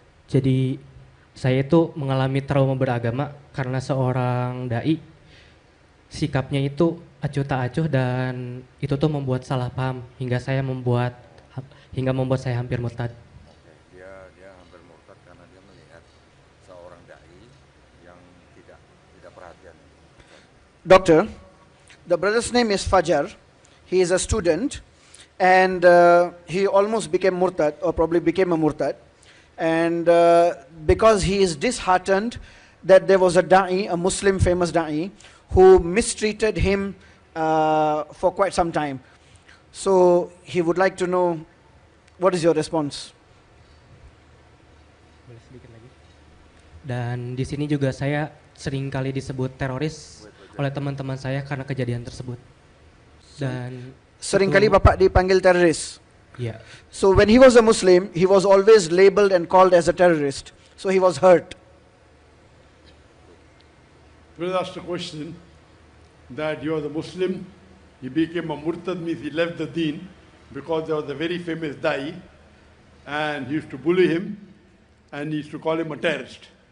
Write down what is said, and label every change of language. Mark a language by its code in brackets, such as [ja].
[id] Jadi saya itu mengalami trauma beragama karena seorang dai sikapnya itu acuh tak acuh dan itu tuh membuat salah paham hingga membuat saya hampir murtad. Oke, dia hampir murtad karena dia melihat seorang dai yang tidak perhatian. [en] Doctor, the brother's name is Fajar. He is a student and he almost became murtad or probably became a murtad. And because he is disheartened that there was a da'i, a Muslim famous da'i, who mistreated him for quite some time. So he would like to know, what is your response? [id] Boleh sedikit lagi. Dan di sini juga saya sering kali disebut teroris oleh teman-teman saya karena kejadian tersebut. Dan Seringkali Bapak dipanggil teroris. ya. [en] So when he was a Muslim, he was always labeled and called as a terrorist. So he was hurt. Brother asked a question that you are the Muslim, he became a murtad, means he left the deen because there was a very famous da'i and he used to bully him and he used to call him a terrorist.